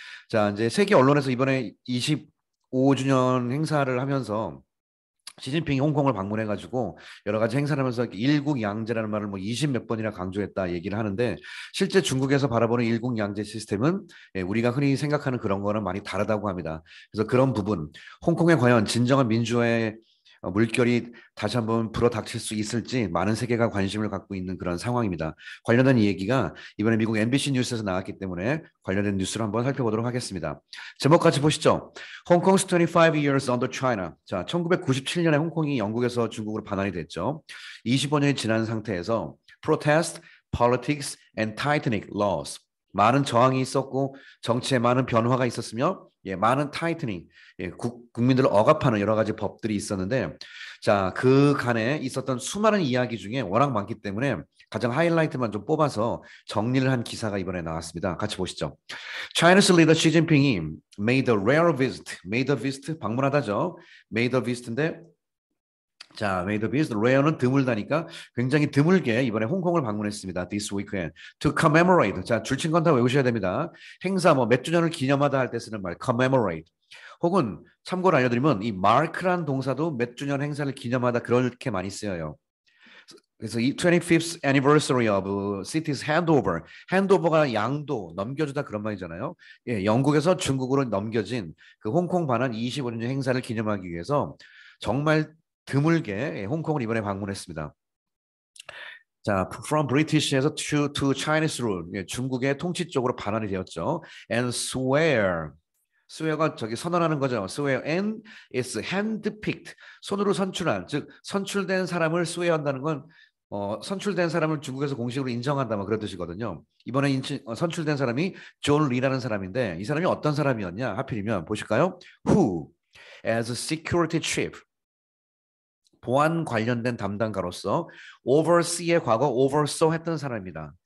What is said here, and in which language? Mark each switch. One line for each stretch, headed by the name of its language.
Korean: 자, 이제 세계 언론에서 이번에 25주년 행사를 하면서 시진핑이 홍콩을 방문해가지고 여러 가지 행사를 하면서 일국양제라는 말을 뭐 20 몇 번이나 강조했다 얘기를 하는데 실제 중국에서 바라보는 일국양제 시스템은 우리가 흔히 생각하는 그런 거는 많이 다르다고 합니다. 그래서 그런 부분, 홍콩에 과연 진정한 민주화의 물결이 다시 한번 불어닥칠 수 있을지 많은 세계가 관심을 갖고 있는 그런 상황입니다. 관련된 얘기가 이번에 미국 MBC 뉴스에서 나왔기 때문에 관련된 뉴스를 한번 살펴보도록 하겠습니다. 제목 같이 보시죠.
English: 홍콩's 25 years under China.
Korean: 자, 1997년에 홍콩이 영국에서 중국으로 반환이 됐죠. 25년이 지난 상태에서
English: protest, politics, and tightening laws.
Korean: 많은 저항이 있었고 정치에 많은 변화가 있었으며 많은 타이트닝, 국민들을 억압하는 여러 가지 법들이 있었는데 자, 그 간에 있었던 수많은 이야기 중에 워낙 많기 때문에 가장 하이라이트만 좀 뽑아서 정리를 한 기사가 이번에 나왔습니다. 같이 보시죠.
English: China's leader Xi Jinping이 made a rare visit, made a visit
Korean: 방문하다죠.
English: made a visit
Korean: 인데 자, made a visit, rare는 드물다니까 굉장히 드물게 이번에 홍콩을 방문했습니다.
English: This weekend to commemorate.
Korean: 자, 줄친 건 다 외우셔야 됩니다. 행사 뭐 몇 주년을 기념하다 할 때 쓰는 말 commemorate. 혹은 참고로 알려드리면 이 mark란 동사도 몇 주년 행사를 기념하다 그렇게 많이 쓰여요. 그래서 이
English: 25th anniversary of city's handover.
Korean: handover가 양도, 넘겨주다 그런 말이잖아요. 예, 영국에서 중국으로 넘겨진 그 홍콩 반환 25년 행사를 기념하기 위해서 정말 드물게 홍콩을 이번에 방문했습니다. 자,
English: from British에서 to Chinese rule.
Korean: 예, 중국의 통치 쪽으로 반환이 되었죠.
English: And swear
Korean: 가 저기 선언하는 거죠.
English: swear and is handpicked.
Korean: 손으로 선출한, 즉 선출된 사람을 swear한다는 건 선출된 사람을 중국에서 공식으로 인정한다 뭐 그런 뜻이거든요. 이번에 선출된 사람이 존 리라는 사람인데 이 사람이 어떤 사람이었냐? 하필이면 보실까요?
English: Who as security chief
Korean: 보안 관련된 담당가로서 oversee의 과거 oversaw 했던 사람입니다.